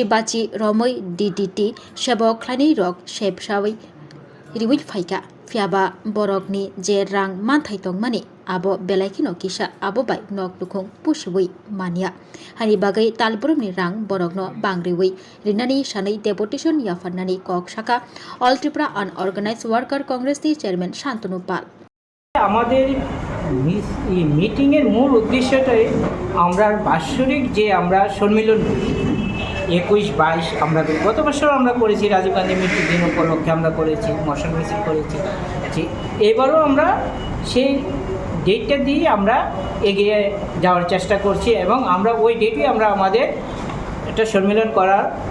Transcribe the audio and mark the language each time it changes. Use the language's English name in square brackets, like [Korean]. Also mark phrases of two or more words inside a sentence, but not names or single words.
[Kok Borok] bachi romoi DDT sabo khlani rok shepsawai riwit phaika fiaba borokni je rang manthai tongmani abo belaikino kisa abo bai nok lukung pusiwi mania hani bagai talburumni rang borokno bangriwi rinani sanai deputation yafarnani kok shaka All Tripura Unorganized Worker Congress ni Chairman Shantanu Pal [Bangla] আমাদের মিটিং এর মূল উদ্দেশ্যটাই আমরা বাৎসরিক যে আমরা সম্মেলন 21-22 আমরা গত বছর আমরা করেছি রাজীব গান্ধী মৃত্যুর দিন উপলক্ষে আমরা করেছি মশাল মিছিল করেছি এবারও আমরা সেই ডেটটা দিয়ে আমরা এগিয়ে যাওয়ার চেষ্টা করছি এবং আমরা ওই ডেটে আমরা আমাদের একটা সম্মেলন করার